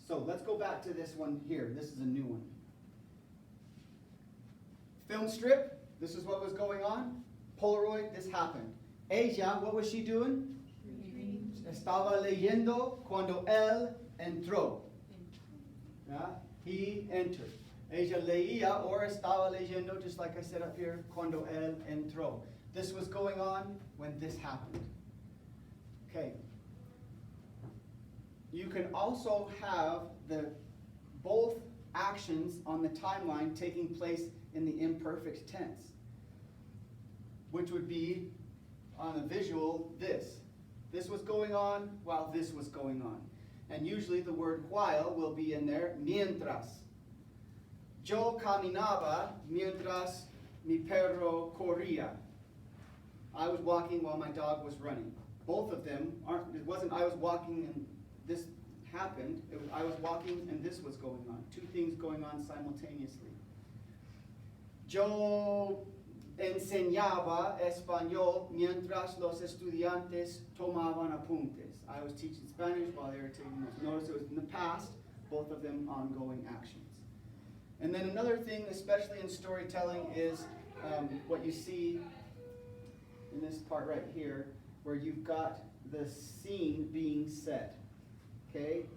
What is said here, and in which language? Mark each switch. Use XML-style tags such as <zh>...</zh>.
<en>So let's go back to this one here. This is a new one. Film strip, this is what was going on. Polaroid, this happened. Ella, what was she doing?</en> <es>Estaba leyendo cuando él entró.</es> <en>Yeah? He entered.</en> <es>Ella leía or estaba leyendo,</es> <en>just like I said up here,</en> <es>cuando él entró.</es> <en>This was going on when this happened. Okay. You can also have both actions on the timeline taking place in the imperfect tense, which would be on a visual this. This was going on while this was going on. And usually the word while will be in there, mientras.</en> <es>Yo caminaba mientras mi perro corría.</es> <en>I was walking while my dog was running. Both of them it wasn't I was walking and this happened. It was I was walking and this was going on. Two things going on simultaneously.</en> <es>Yo enseñaba español mientras los estudiantes tomaban apuntes.</es> <en>I was teaching Spanish while they were taking notes. Notice it was in the past, both of them ongoing actions. And then another thing, especially in storytelling, is what you see in this part right here, where you've got the scene being set, okay?</en>